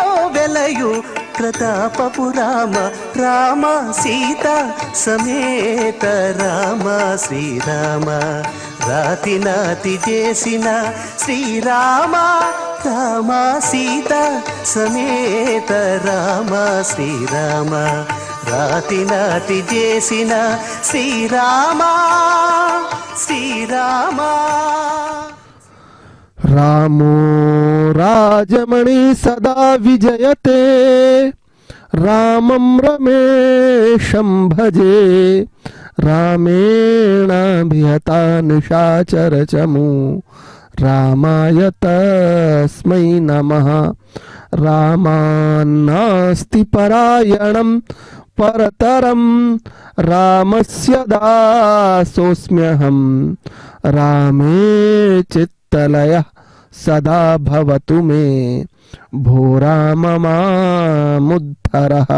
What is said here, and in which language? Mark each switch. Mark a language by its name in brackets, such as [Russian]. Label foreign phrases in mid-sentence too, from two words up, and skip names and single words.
[Telugu] వెలయు ప్రతాపపు రామ రామ సీత సమేత రామ శ్రీరామ రాతి నాతి చేసిన శ్రీరామ రామ సీత సమేత రామ శ్రీరామ రాతి నాతి చేసిన శ్రీరామ శ్రీరామ [Sanskrit] रामो राजमणि सदा विजयते रामं रमेशं भजे रामेणाभिहता निशाचरचमु रामाय तस्मै नमः रामान्नास्ति परायणं परतरं रामस्य दासोऽस्म्यहं रामे चित्तलयः सदा भवतु मे भो राम मामुद्धरः।